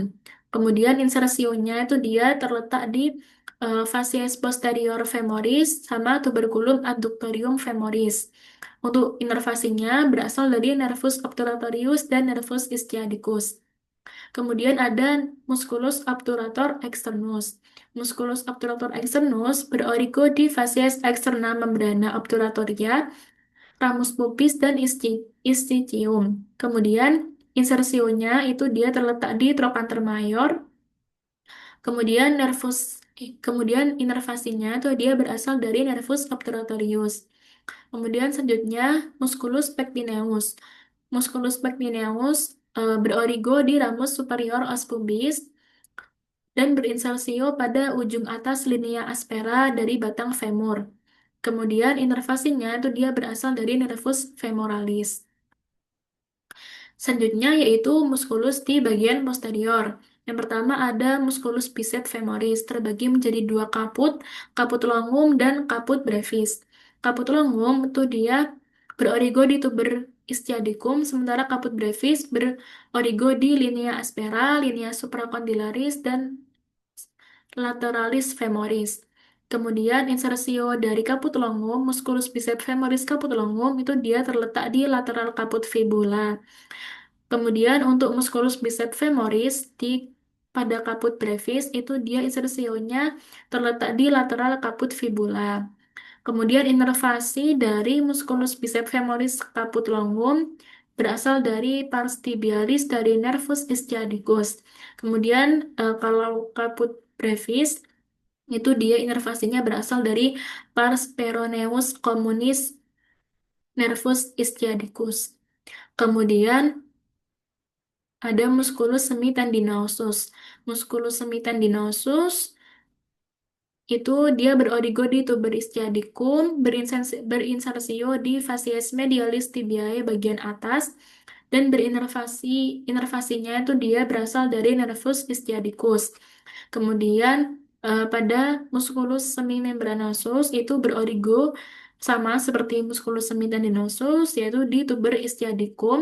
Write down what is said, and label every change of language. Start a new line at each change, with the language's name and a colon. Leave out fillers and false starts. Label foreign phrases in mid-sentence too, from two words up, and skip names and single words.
Indonesian: Kemudian insersionya itu dia terletak di facies posterior femoris sama tuberculum adductorium femoris. Untuk inervasinya berasal dari nervus obturatorius dan nervus ischiadicus. Kemudian ada musculus obturator externus. Musculus obturator externus berorigo di facies externa membrana obturatoria, ramus pubis, dan isticium. Kemudian insersionya itu dia terletak di trochanter mayor. Kemudian inervasinya itu dia berasal dari nervus obturatorius. Kemudian selanjutnya musculus pectineus. Musculus pectineus berorigo di ramus superior os pubis dan berinsersio pada ujung atas linea aspera dari batang femur. Kemudian inervasinya itu dia berasal dari nervus femoralis. Selanjutnya yaitu musculus di bagian posterior. Yang pertama ada musculus biceps femoris, terbagi menjadi dua kaput, kaput longum dan kaput brevis. Kaput longum itu dia berorigo di tuber ischiadicum, sementara kaput brevis berorigo di linea aspera, linea supracondylaris, dan lateralis femoris. Kemudian insersio dari caput longum, musculus biceps femoris caput longum itu dia terletak di lateral caput fibula. Kemudian untuk musculus biceps femoris pada caput brevis itu dia insersionya terletak di lateral caput fibula. Kemudian inervasi dari musculus biceps femoris caput longum berasal dari pars tibialis dari nervus ischiadicus. Kemudian kalau caput brevis itu dia inervasinya berasal dari pars peroneus communis nervus ischiadicus. Kemudian ada musculus semitendinosus. Musculus semitendinosus itu dia berorigo di tuber ischiadicum, berinsersio di facies medialis tibiae bagian atas, dan inervasinya itu dia berasal dari nervus ischiadicus. Kemudian Pada musculus semimembranosus itu berorigo sama seperti musculus semitendinosus, yaitu di tuber istiadicum.